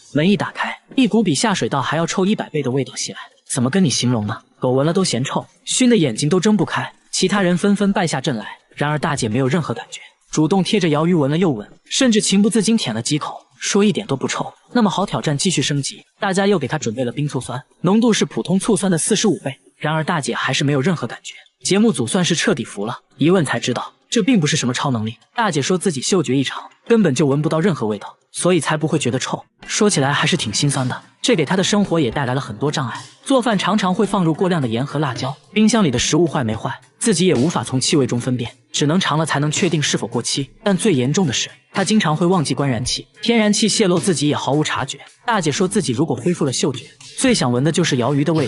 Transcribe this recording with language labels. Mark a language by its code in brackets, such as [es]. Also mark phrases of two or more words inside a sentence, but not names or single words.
[zh] 門一打開，一股比下水道還要臭100倍的味道襲來，怎麼跟你形容呢？狗聞了都嫌臭，燻得眼睛都睜不開。其他人紛紛敗下陣來，然而大姐沒有任何感覺，主動貼着鰩魚聞了又聞，甚至情不自禁舔了幾口，說一點都不臭。那麼好，挑戰繼續升級，大家又給她準備了冰醋酸，濃度是普通醋酸的45倍，然而大姐還是沒有任何感覺。節目組算是徹底服了，一問才知道， 這並不是什麼超能力。大姐說自己嗅觉異常，根本就聞不到任何味道，所以才不会觉得臭。說起來還是挺心酸的，這給她的生活也带来了很多障礙。做飯常常會放入過量的鹽和辣椒，冰箱裡的食物壞沒壞，自己也無法從氣味中分辨，只能嘗了才能確定是否過期。但最嚴重的是，她經常會忘記關燃氣，天然氣泄漏自己也毫無察覺。大姐說自己如果恢復了嗅觉，最想聞的就是鰩魚的味道。